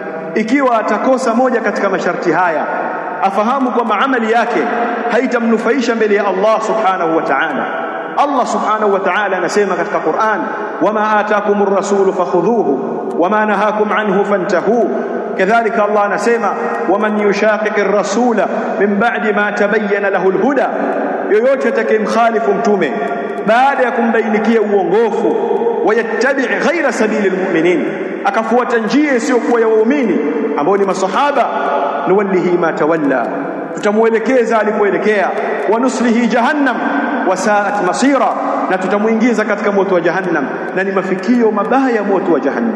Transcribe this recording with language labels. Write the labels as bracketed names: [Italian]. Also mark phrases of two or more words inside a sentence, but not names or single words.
[Swahili] ikiwa atakosa moja katika masharti haya, afahamu kwamba amali yake haitamnufaisha mbele ya Allah [Arabic] سبحانه وتعالى. الله سبحانه وتعالى [Swahili] anasema katika Qur'an, [Arabic] وما آتاكم الرسول فخذوه وما نهاكم عنه فانتهوا. [Swahili] Kadhalika Allah anasema, [Arabic] ومن يشاقق الرسول من بعد ما تبين له الهدى, [Swahili] yoyote atakayemkhalifu mtume baada ya kumbainikia uongofu, [Arabic] ويتبع غير سبيل المؤمنين, [Swahili] akafuata njia isiyokuwa ya waumini ambao ni masahaba, [Arabic] نوله ما تولى, [Swahili] tutamuelekeza alipoelekea, [Arabic] ونصله جهنم وساءت مصيرا, [Swahili] na tutamuingiza katika moto wa jahannam, na ni mafikio mabaya moto wa jahannam.